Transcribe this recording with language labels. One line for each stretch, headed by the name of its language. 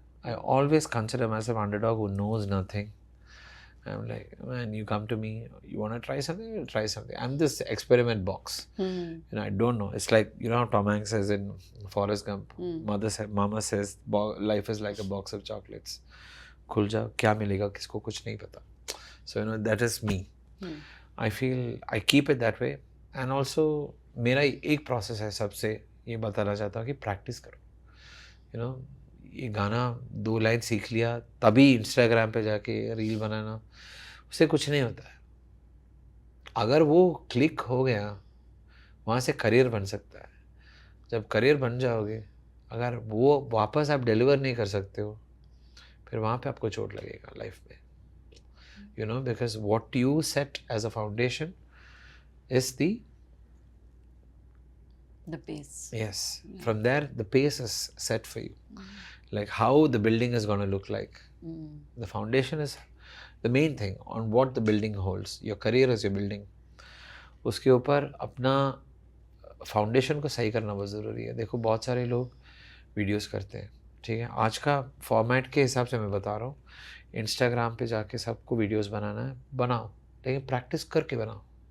English: I always consider myself underdog who knows nothing. I'm like, man, you come to me, you want to try something, you'll try something. I'm this experiment box. I don't know. It's like, how Tom Hanks says in Forrest Gump, Mama says, life is like a box of chocolates.
Hindi: खुल जाओ, क्या मिलेगा, किसको कुछ नहीं पता.
English: So, that is me. I feel I keep it that way. And also,
Hindi: मेरा एक process है सबसे ये बताना चाहता हूँ कि practice करो. ये गाना 2 लाइन सीख लिया तभी इंस्टाग्राम पे जाके रील बनाना, उससे कुछ नहीं होता है. अगर वो क्लिक हो गया, वहाँ से करियर बन सकता है. जब करियर बन जाओगे, अगर वो वापस आप डिलीवर नहीं कर सकते हो, फिर वहाँ पे आपको चोट लगेगा लाइफ में.
English: Because what you set as a foundation is the pace. Yes. Yeah. From there, the pace is set for you. Like how the building is going to look like. The foundation is the main thing on what the building holds. Your career is your building.
Hindi: उसके ऊपर अपना foundation को सही करना बहुत ज़रूरी है. देखो बहुत सारे लोग वीडियोस करते हैं, ठीक है. आज का फॉर्मेट के हिसाब से मैं बता रहा हूँ, इंस्टाग्राम पे जाके सबको वीडियोस बनाना है, बनाओ, लेकिन प्रैक्टिस करके बनाओ.